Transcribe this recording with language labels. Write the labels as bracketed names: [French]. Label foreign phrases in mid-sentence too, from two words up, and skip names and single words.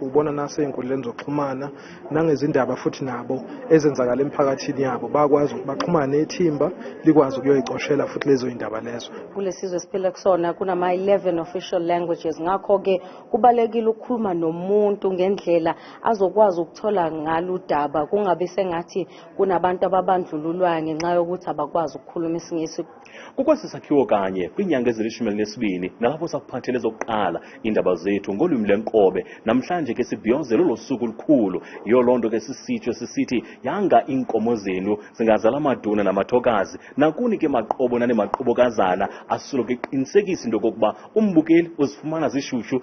[Zulu] Ubona nasey'nkundleni zokuxhumana nangezindaba futhi nabo ezenzakala emphakathini yabo bakwazi ukuthi baxhumane nethimba likwazi ukuyoyicoshela futhi lezo indaba lezo. Kulesizwe siphila kusona kunama 11 [English] official languages, [Zulu] ngakho ke kubalekile ukukhuluma nomuntu ngendlela azokwazi ukuthola ngalo udaba, kungabe sengathi kunabantu ababandlululwayo ngenxa yokuthi abakwazi ukukhuluma isingisi. [Xhosa] Kukwasisakhiwo kanye kwinyanga ezili-12 nalapho sakuphathele zokuqala indaba zethu ngolwimi lenkobe. Namhlanje ke sibhiyozela lo suku olukhulu. Yiyo loo nto ke sisitsho sisithi yanga inkomo zenu zingazala amaduna namathokazi, nakuni ke maqobo nanemaqobokazana asoloke eqinisekisa into kokuba umbukeli uzifumana zishushu.